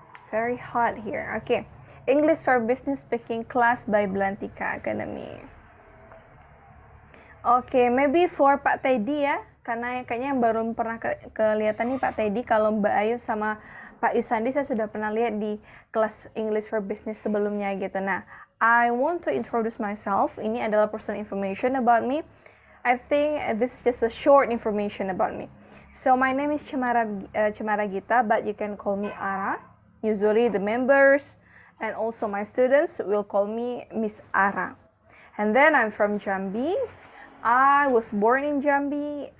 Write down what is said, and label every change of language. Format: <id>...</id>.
<en>Very hot here. Okay, English for Business Speaking Class by Belantika Academy. Okay, maybe for</en> <id>Pak Teddy ya, karena kayaknya yang baru pernah kelihatan nih Pak Teddy. Kalau Mbak Ayu sama Pak Yusandi saya sudah pernah lihat di kelas English for Business sebelumnya gitu.</id> <en>Nah, I want to introduce myself.</en> <id>Ini adalah</id> <en>personal information about me. I think this is just a short information about me. So my name is Cemara Gita, but you can call me Ara. Usually the members and also my students will call me Miss Ara. And then I'm from Jambi. I was born in Jambi.</en>